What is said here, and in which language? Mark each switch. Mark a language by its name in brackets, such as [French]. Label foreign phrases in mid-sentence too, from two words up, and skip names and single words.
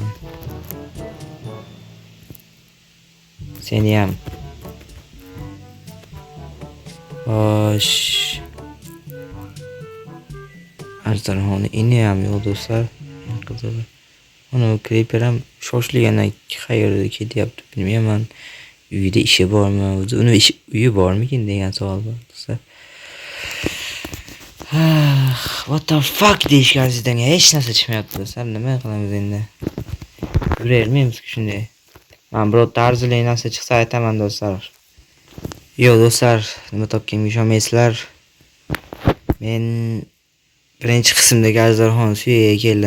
[Uzbek] Seni ham Xo'sh. Ajdarhoni ini ham yo'q do'stlar. Eng qizig'i. Mana Creeper ham shoshilganda qayerga ketyapti bilmayman. Uyida ishi bormi? O'zi uni uyi bormikin degan savol bor do'stlar. [English] What the fuck [Uzbek] deyishga arziydan hech narsa chiqmayapti do'stlar. Nima qilamiz endi? Yurayvermaymiz shunday. Men birorta arzirli narsa chiqsa aytaman do'stlar. Yo'q do'stlar, nima topganimga ishonmaysizlar. Men birinchi qismdagi ajdarhoni suyaga keldim.